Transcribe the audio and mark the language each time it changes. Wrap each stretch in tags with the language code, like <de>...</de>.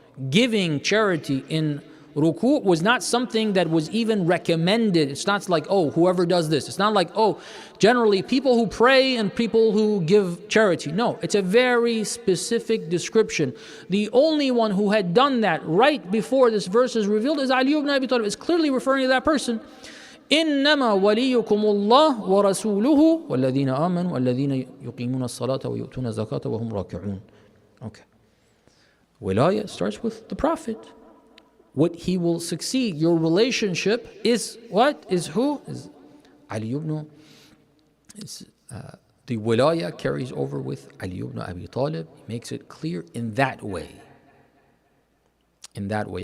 <en>Giving charity in ruku' was not something that was even recommended. It's not like, oh, whoever does this. It's not like, oh, generally people who pray and people who give charity. No, it's a very specific description. The only one who had done that right before this verse is revealed is Ali ibn Abi Talib. It's clearly referring to that person.</en> <ar>إنما وليكم الله ورسوله والذين آمنوا والذين يقيمون الصلاة ويؤتون الزكاة وهم راكعون.</ar> <en>Okay. Wilayah starts with the Prophet. What he will succeed, your relationship is what? Is who? Is Ali ibn. The wilayah carries over with Ali ibn Abi Talib. He makes it clear in that way. In that way.</en>